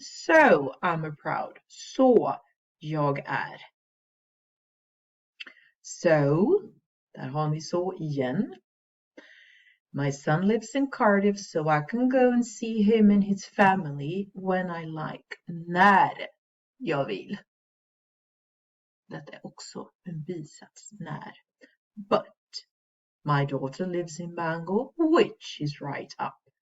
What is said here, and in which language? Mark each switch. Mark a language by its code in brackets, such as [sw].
[en] So I'm a proud. [sv] Så jag är. [en] So, [sv] där har ni så igen. [en] My son lives in Cardiff so I can go and see him and his family when I like. [sv] När jag vill. Detta är också en bisats när. [en] But My daughter lives in Bangor, which is right up.